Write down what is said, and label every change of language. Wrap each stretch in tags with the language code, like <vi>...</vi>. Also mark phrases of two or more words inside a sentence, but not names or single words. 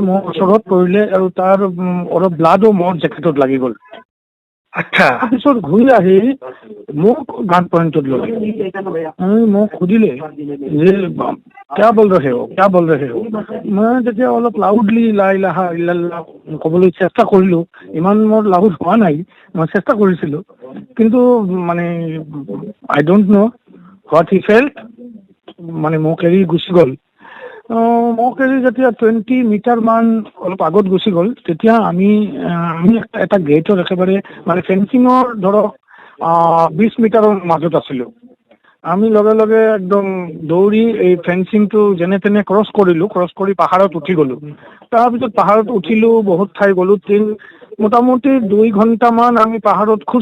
<as>মোৰ ওচৰত পৰিলে আৰু তাৰ অলপ ব্লাডো মোৰ জেকেটত লাগি গ'ল তাৰপিছত ঘূৰি আহি মোক</as> <en>gun point</en> <as>ল'লে মোক সুধিলে যে</as> <hi>क्या बोल रहे हो मैं</hi> <as>যেতিয়া অলপ লাউডলি</as> <ar>لا إله إلا الله</ar> <as>ক'বলৈ চেষ্টা কৰিলো ইমান মোৰ লাউড হোৱা নাই মই চেষ্টা কৰিছিলো কিন্তু মানে</as> <en>I don't know what he felt</en> <as>মানে মোক এৰি গুচি গ'ল মোক এৰি যেতিয়া 20 মিটাৰ মান অলপ আগত গুচি গ'ল তেতিয়া আমি এটা গেটৰ একেবাৰে মানে ফেন্সিঙৰ ধৰক 20 মিটাৰৰ মাজত আছিলো আমি লগে লগে একদম দৌৰি এই ফেন্সিংটো যেনে তেনে ক্ৰছ কৰি পাহাৰত উঠি গ'লো তাৰপিছত পাহাৰত উঠিলো বহুত ঠাই গ'লো মোটামুটি 2 ঘণ্টামান আমি পাহাৰত খোজ</as>